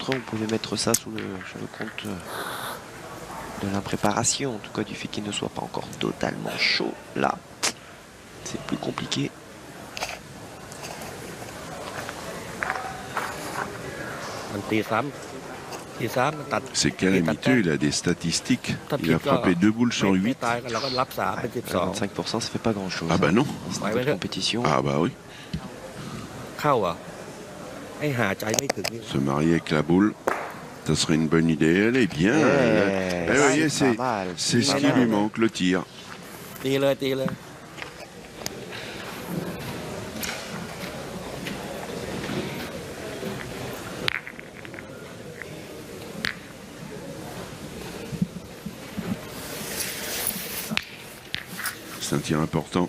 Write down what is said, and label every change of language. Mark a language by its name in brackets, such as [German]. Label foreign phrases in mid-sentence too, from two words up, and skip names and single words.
[French] Vous pouvez mettre ça sur le compte de l'impréparation, en tout cas du fait qu'il ne soit pas encore totalement chaud. Là, c'est plus compliqué. [Thai] มันตีซ้ำมันตัด [French] c'est calamiteux, il a des statistiques. Il a frappé 2 boules sur [Thai] ไม่ [French] 8. [Thai] ตายกันเราก็รับ3เป็น [French] 25%, ça fait pas grand chose. Ah bah non. Dans ce niveau de compétition. Ah bah oui. [Thai] 12 เข้าอ่ะไอ้หาใจไม่ถึงนี่ [French] Se marier avec la boule, ça serait une bonne idée. Elle est bien. Eh, vous voyez, c'est pas mal. c'est ce qui lui manque, le tir. [Thai] ตีเลยตีเลย [French] C'est un tir important.